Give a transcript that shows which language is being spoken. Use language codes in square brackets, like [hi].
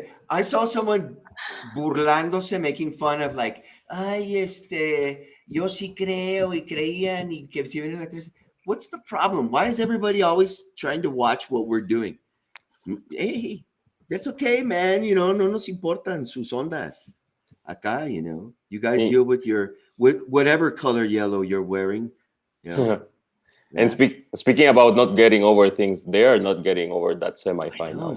[en] I saw someone [es] burlándose, [en] making fun of like, [es] ay, yo sí creo y creían y que se viene la 13. [en] What's the problem? Why is everybody always trying to watch what we're doing? Hey, that's okay, man. [es] No nos importan sus ondas. [en] Acá, you guys deal with whatever color yellow you're wearing. Yeah. And speaking about not getting over things, they are not getting over that semifinal.